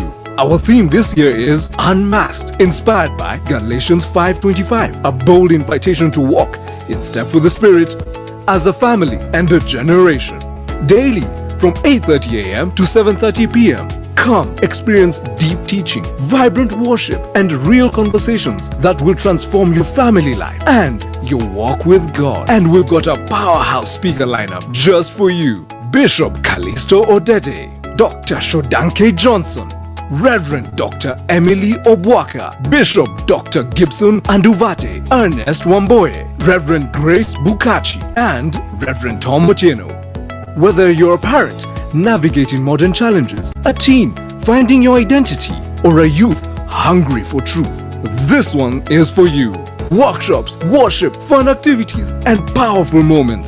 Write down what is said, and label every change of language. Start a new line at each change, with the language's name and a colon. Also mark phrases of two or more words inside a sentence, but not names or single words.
English: Our theme this year is Unmasked, inspired by Galatians 5:25, a bold invitation to walk in step with the Spirit as a family and a generation. Daily from 8:30 a.m. to 7:30 p.m. Come experience deep teaching, vibrant worship, and real conversations that will transform your family life and your walk with God. And we've got a powerhouse speaker lineup just for you. Bishop Callisto Odede, Dr. Shodanke Johnson, Reverend Dr. Emily Obwaka, Bishop Dr. Gibson Anduvate, Ernest Wamboye, Reverend Grace Bukachi, and Reverend Tom Mocheno. Whether you're a parent navigating modern challenges, a teen finding your identity, or a youth hungry for truth, this one is for you. Workshops, worship, fun activities, and powerful moments.